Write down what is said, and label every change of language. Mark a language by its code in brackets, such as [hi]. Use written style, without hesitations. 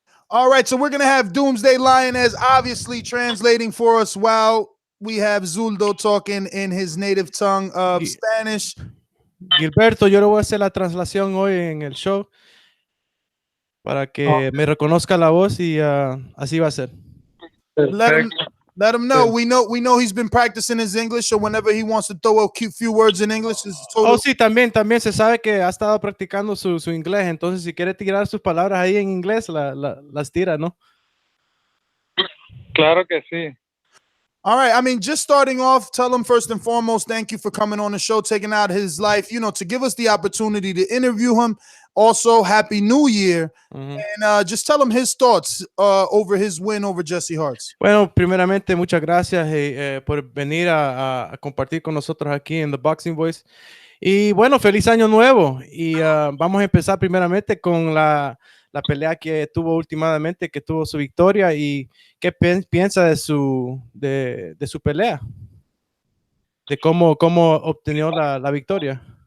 [en] All right, so we're going to have Doomsday Lioness obviously translating for us while we have Zurdo talking in his native tongue of Spanish. [es] Gilberto, yo le voy a hacer la translación hoy en el show para que me reconozca la voz y así va a ser. [en] Let him know. We know he's been practicing his English, so whenever he wants to throw a few words in English, is totally... [es] sí, también se sabe que ha estado practicando su inglés, entonces si quiere tirar sus palabras ahí en inglés, las tira, ¿no? Claro que sí. [en] All right, I mean, just starting off, tell him first and foremost, thank you for coming on the show, taking out his life, to give us the opportunity to interview him. Also, Happy New Year. And just tell him his thoughts over his win over Jesse Hart. [es] Bueno, primeramente, muchas gracias por venir a compartir con nosotros aquí en The Boxing Voice. Y bueno, feliz año nuevo. Y vamos a empezar primeramente con la la pelea que tuvo últimamente, que tuvo su victoria, y qué piensa de su pelea, de cómo obtenió la victoria.